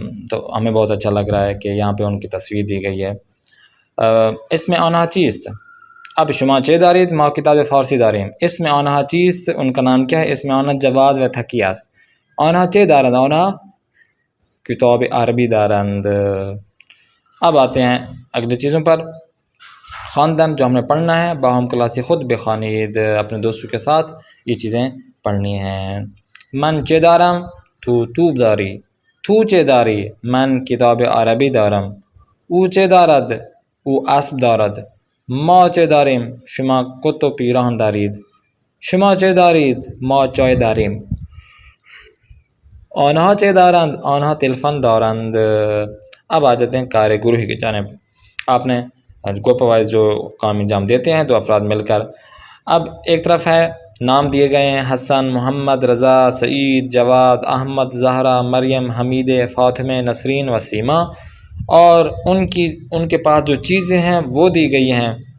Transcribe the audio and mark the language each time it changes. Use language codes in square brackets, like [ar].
[ur] تو ہمیں بہت اچھا لگ رہا ہے کہ یہاں پہ ان کی تصویر دی گئی ہے. اس میں [fa] آنها چیست، [ur] اب [fa] شما چه دارید، ما کتاب فارسی داریم. اسم آنها چیست، [ur] ان کا نام کیا ہے. [fa] اسم آنها جواد و تکی است. آنها چه دارند، آنها کتاب عربی دارند. [ur] اب آتے ہیں اگلی چیزوں پر. خواندن جو ہم نے پڑھنا ہے، [fa] باہم کلاسی خود بخوانید، [ur] اپنے دوستوں کے ساتھ یہ چیزیں پڑھنی ہیں. [fa] من چه دارم، تو توپ داری. تو چه داری، من کتاب عربی دارم. او چه دارد، او اسب دارد. ما چه داریم، شما کت و پیراهن دارید. شما چه دارید، ما چای داریم. آنها چه دارند، آنها تلفن دارند. [ur] اب آ جاتے ہیں کار گروہی کی جانب. آپ نے گروپ وائز جو کام انجام دیتے ہیں دو افراد مل کر. اب ایک طرف ہے نام دیے گئے ہیں حسن، محمد، رضا، سعید، جواد، احمد، زہرا، مریم، حمید، فاطمہ، نسرین و سیما، اور ان کے پاس جو چیزیں ہیں وہ دی گئی ہیں.